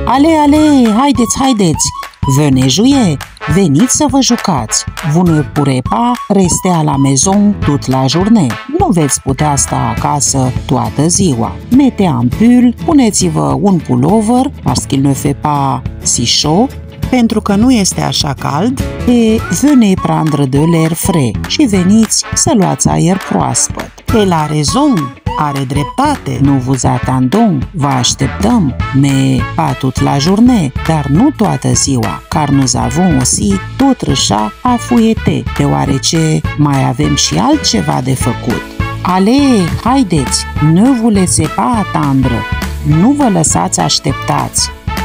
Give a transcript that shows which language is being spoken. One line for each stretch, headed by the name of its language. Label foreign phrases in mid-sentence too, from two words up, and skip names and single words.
Romanian: Ale, ale, haideți, haideți!
French: Venez jouer,
Romanian: veniți să vă jucați.
French: Vous ne pourrez pas rester à la maison toute la journée.
Romanian: Nu veți putea sta acasă toată ziua.
French: Mettez un pull,
Romanian: puneți-vă un pullover,
French: parce qu'il ne fait pas si chaud,
Romanian: pentru că nu este așa cald,
French: et venez prendre de l'air frais,
Romanian: și veniți să luați aer proaspăt.
French: Elle a raison,
Romanian: are dreptate, nu
French: vous attendons,
Romanian: vă așteptăm,
French: mais pas toute la journée,
Romanian: dar nu toată ziua,
French: car nous avons aussi d'autres chats à fouetter,
Romanian: deoarece mai avem și altceva de făcut.
French: Allez, haideți, ne vous laissez pas attendre,
Romanian: nu vă lăsați așteptați.